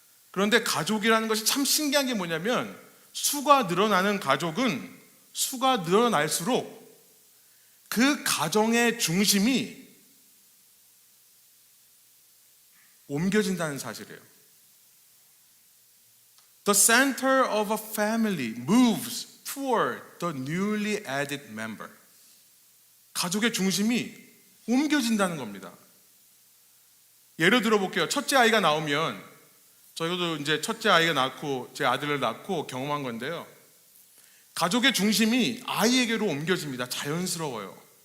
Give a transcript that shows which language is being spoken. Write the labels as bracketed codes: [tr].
[ko] 그런데 가족이라는 것이 참 신기한 게 뭐냐면, 수가 늘어나는 가족은 수가 늘어날수록 그 가정의 중심이 옮겨진다는 사실이에요. [en] The center of a family moves toward the newly added member. [ko] 가족의 중심이 옮겨진다는 겁니다. 예를 들어 볼게요. 첫째 아이가 나오면, 저희도 이제 첫째 아이가 낳고 제 아들을 낳고 경험한 건데요, 가족의 중심이 아이에게로 옮겨집니다. 자연스러워요.